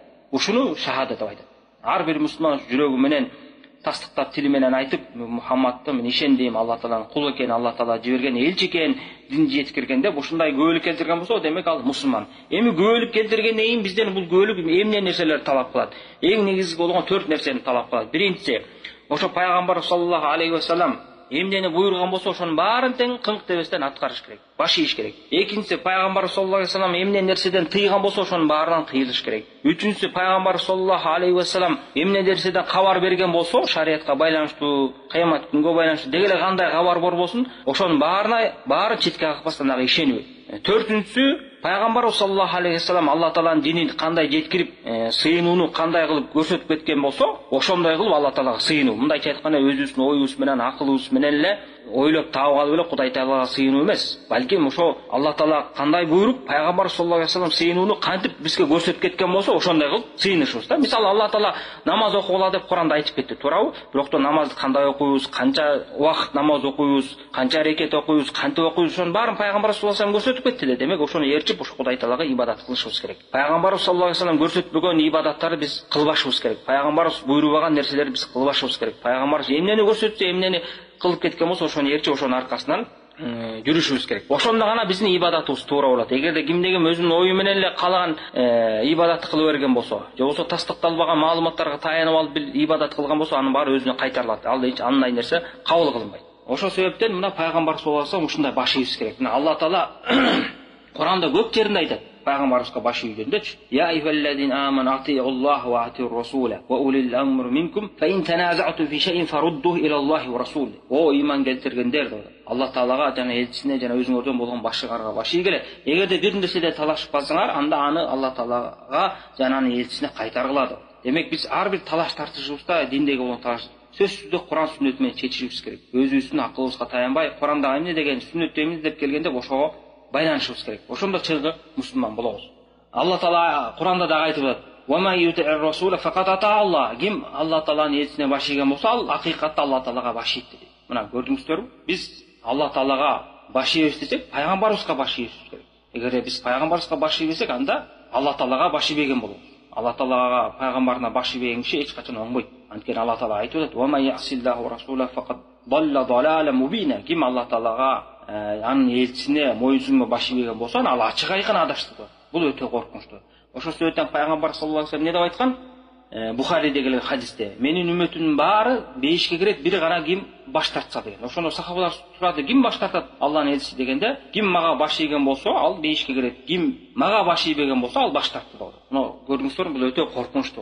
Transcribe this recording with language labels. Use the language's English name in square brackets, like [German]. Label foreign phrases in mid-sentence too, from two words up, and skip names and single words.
[Kyrgyz] Ушуну шахадат деп айтат. Ар бир мусулман жүрөгү менен тастыктап, тили менен айтып, Мухаммадты мен ишендим, Алла Тааланын кулу экен, Алла Таала жиберген элчи экен, дин жеткирген деп ушундай көөлүп келтирген болсо, демек ал мусулман. Эми көөлүп келтиргенден кийин бизден бул көөлүк эмне нерселерди талап кылат? Эң негизги болгон 4 нерсени талап кылат. Биринчиси, ошо пайгамбар [Arabic] صلى الله عليه وسلم [Kyrgyz] эмнени буйруган болсо, ошонун баарын тең кыңк дебестен аткарыш керек, баш ийиш керек. Экинчиси, пайгамбар [Arabic] صلى الله عليه وسلم [Kyrgyz] эмне нерседен тыйган болсо, ошонун баарынан тыйылыш керек. Үчүнчүсү, пайгамбар [Arabic] صلى الله عليه وسلم [Kyrgyz] эмне нерседен кабар берген болсо, шариатка байланыштуу, кыямат күнгө байланыштуу, деги эле кандай кабар бар болсун, ошонун баарын четке какпастан ага ишенүү. Төртүнчүсү, пайгамбар [Arabic] صلى الله عليه وسلم [Kyrgyz] Алла Тааланын динин кандай жеткирип, сыйынууну кандай кылып көрсөтүп кеткен болсо, ошондой кылып Алла Таалага сыйынуу. Мындайча айтканда, өзүбүздүн оюбуз менен, акылыбыз менен эле ойлоп таап алып эле Кудай Таалага сыйынуу эмес, балким ошо Алла Таала кандай буйруп, пайгамбар [Arabic] صلى الله عليه وسلم [Kyrgyz] сыйынууну кантип бизге көрсөтүп кеткен болсо, ошондой кылып сыйынышыбыз да. Мисалы, Алла Таала намаз окугула деп Куранда айтып кетти, туурабы? Бирок намазды кандай окуйбуз, канча убакыт намаз окуйбуз, канча рекет окуйбуз, кантип окуйбуз, ошонун баарын пайгамбар [Arabic] صلى الله عليه وسلم [Kyrgyz] көрсөтүп кетти эле. Демек ошону ээрчип, ошо Кудай Таалага ибадат кылышыбыз керек. Пайгамбар [Arabic] صلى الله عليه وسلم [Kyrgyz] көрсөтпөгөн ибадаттарды биз кылбашыбыз керек. Пайгамбарыбыз буйрубаган нерселерди биз кылбашыбыз керек. Пайгамбарыбыз эмнени көрсөтсө, эмнени кылып кеткен болсо, ошону ээрчип, ошонун аркасынан жүрүшүбүз керек. Ошондо гана биздин ибадатыбыз туура болот. Эгерде кимде ким өзүнүн ою менен эле калаган ибадатты кылып берген болсо, же болбосо тастыкталбаган маалыматтарга таянып алып ибадат кылган болсо, анын баары өзүнө кайтарылат. Ал андай нерсе кабыл кылынбайт. Ошол себептен мына пайгамбар [Arabic] صلى الله عليه وسلم [Kyrgyz] ушундай баш ийиш керек. Мына Алла Таала Куранда көп жеринде айтат, пайгамбарыбызга баш ийгөндөчү. [Arabic] يا أيها الذين آمنوا أطيعوا الله وأطيعوا الرسول وأولي الأمر منكم فإن تنازعتم في شيء فردوه إلى الله والرسول. [Kyrgyz] О ыйман келтиргендер деп. Алла Таалага жана элчисине жана өзүңөрдөн болгон башчыларга баш ийгиле. Эгерде бир нерседе талашып калсаңар, анда аны Алла Таалага жана анын элчисине кайтаргыла деп. Демек биз ар бир талаш тартышыбызда, диндеги болгон талаш сөзсүздө Куран сүннөт менен чечишибиз керек. Өзүбүздүн акылыбызга таянбай, Куранда эмне деген, сүннөттө эмне деп келгенде ошого байланышыбыз керек. Ошондо чыгы мусулман болобуз. Алла Таала Куранда да айтып атат: [Arabic] "وما يطع الرسول فقد أطاع الله". [Kyrgyz] Ким Алла Тааланын элчисине баш ийген болсо, ал акыйкатта Алла Таалага баш ийди. Мына көрдүңүздөрбү? Биз Алла Таалага баш ийбиз десек, пайгамбарыбызга баш ийбиз керек. Эгерде биз пайгамбарыбызга баш ийбесек, анда Алла Таалага баш ийбеген болобуз. Алла Таалага пайгамбарына баш ийбеген киши эч качан оңбойт. Анткени Алла Таала айтып атат: [Arabic] "وما يعص الله رسوله فقد ضل ضلالا مبينا". [Kyrgyz] Ким Алла Таалага анын элчисине моюнсунма баш ийбеген болсо, ал ачык айкын адашты. Бул өтө коркунучтуу. Ошол себептен пайгамбар [Arabic] صلى الله عليه وسلم [Kyrgyz] не деп айткан? Бухаридеги хадисте: "Менин үммөтүмдүн баары бейишке кирет, бир гана ким баш тартса" деген. Ошондо сахабалар сурады: "Ким баш тартат?" Алланын элчиси дегенде, "Ким мага баш ийген болсо, ал бейишке кирет. Ким мага баш ийбеген болсо, ал баш тартты" болду. Мына көрдүңүздөрбү, бул өтө коркунучтуу.